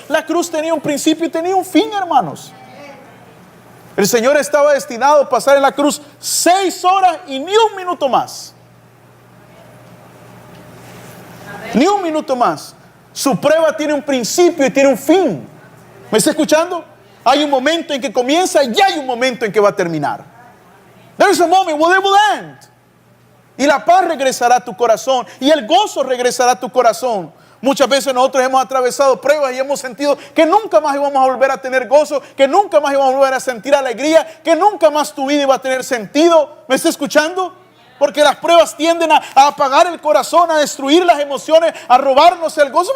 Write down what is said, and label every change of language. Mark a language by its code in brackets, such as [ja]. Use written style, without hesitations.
[es] La cruz tenía un principio y tenía un fin, hermanos. El Señor estaba destinado a pasar en la cruz 6 horas y ni un minuto más. Ni un minuto más. Su prueba tiene un principio y tiene un fin. ¿Me está escuchando? Hay un momento en que comienza y hay un momento en que va a terminar. [en] There is a moment where it will end. [es] Y la paz regresará a tu corazón y el gozo regresará a tu corazón. Muchas veces nosotros hemos atravesado pruebas y hemos sentido que nunca más íbamos a volver a tener gozo, que nunca más íbamos a volver a sentir alegría, que nunca más tu vida iba a tener sentido. ¿Me está escuchando? Porque las pruebas tienden a apagar el corazón, a destruir las emociones, a robarnos el gozo.